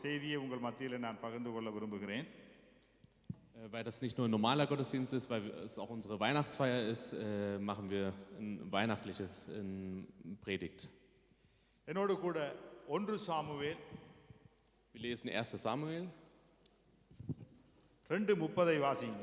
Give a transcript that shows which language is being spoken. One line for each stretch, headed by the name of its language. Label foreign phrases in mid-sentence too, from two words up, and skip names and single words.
Tamil: செய்தியை உங்கள் மத்தியில் நான் பகிர்ந்து கொள்ள விரும்புகிறேன்.
German: Weil das nicht nur ein normaler Gottesdienst ist, weil es auch unsere Weihnachtsfeier ist, machen wir ein weihnachtliches Predigt.
Tamil: என்னோடு கூட 1 சாமுவேல்
German: Wir lesen 1. Samuel
Tamil: 2:30 வாசிங்க.